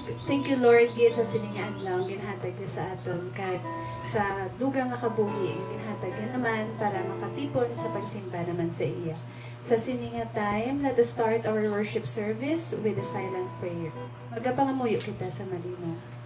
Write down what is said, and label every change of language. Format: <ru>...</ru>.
<en>Thank you Lord</en> <hil>gid sa siningan lang ginhatag niya sa aton kay sa dugang nga kabuhi ginhatag niya naman para makatipon sa pagsimba naman sa iya. Sa sininga</hil> <en>time, let us start our worship service with a silent prayer.</en> <hil>Magapangamuyo kita sa malinaw.</hil>